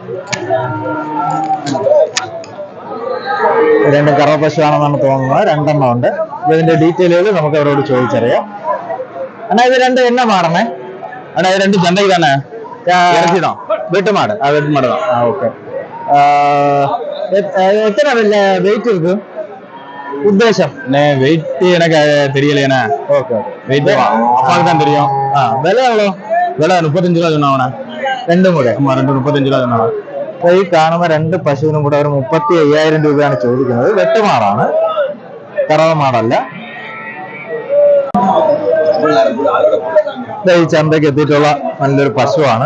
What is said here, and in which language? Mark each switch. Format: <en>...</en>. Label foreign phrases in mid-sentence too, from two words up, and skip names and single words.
<ml>രണ്ടും കറവ പശുവാണെന്നാണ് തോന്നുന്നത്. 2 എണ്ണം ഉണ്ട്. ഇതിന്റെ ഡീറ്റെയിലുകൾ നമുക്ക് അവരോട് ചോദിച്ചറിയാം. അണ്ണാ ഇത് 2 എന്നാ മാടണേ? അണ്ണാ ഇത് 2 ചന്തയ്ക്ക് തന്നെ ഇറച്ചിടോ? വീട്ടുമാട്. വെട്ടുമാട്. ഓക്കെ. എത്ര വെയിറ്റ് ഇരിക്കും ഉദ്ദേശം?</ml> <ta>வெயிட் எனக்கு தெரியலையாண்ணா. ஓகே. வெயிட் அப்பாவுக்கு தான் தெரியும். விலை எவ்வளோ? விலை 35 രൂപ சொன்னாവണ.</ta> <ml>രണ്ടും കൂടെ?</ml> <ta>35 രൂപ சொன்னாവ.</ta> <ml>ഈ കാണുന്ന 2 പശുവിനും കൂടെ ഒരു 35,000 രൂപയാണ് ചോദിക്കുന്നത്. വെട്ടുമാടാണ്, കറവ മാടല്ല. ഈ ചന്തയ്ക്ക് എത്തിയിട്ടുള്ള നല്ലൊരു പശുവാണ്.</ml>